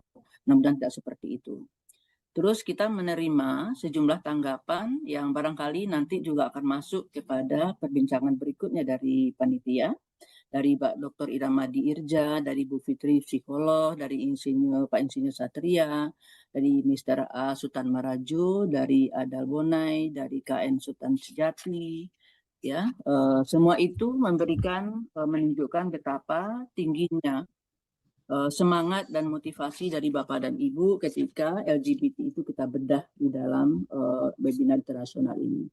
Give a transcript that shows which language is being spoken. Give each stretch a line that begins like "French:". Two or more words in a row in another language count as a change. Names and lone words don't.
Indonesian: Mudah-mudahan tidak seperti itu. Terus kita menerima sejumlah tanggapan yang barangkali nanti juga akan masuk kepada perbincangan berikutnya dari panitia, dari Pak Dr. Iramadi Irja, dari Bu Fitri psikolog, dari Pak Insinyur Satria, dari Mr. A. Sultan Marajo, dari Adal Bonai, dari KN Sultan Sejati, ya, semua itu menunjukkan betapa tingginya semangat dan motivasi dari Bapak dan Ibu ketika LGBT itu kita bedah di dalam webinar internasional ini.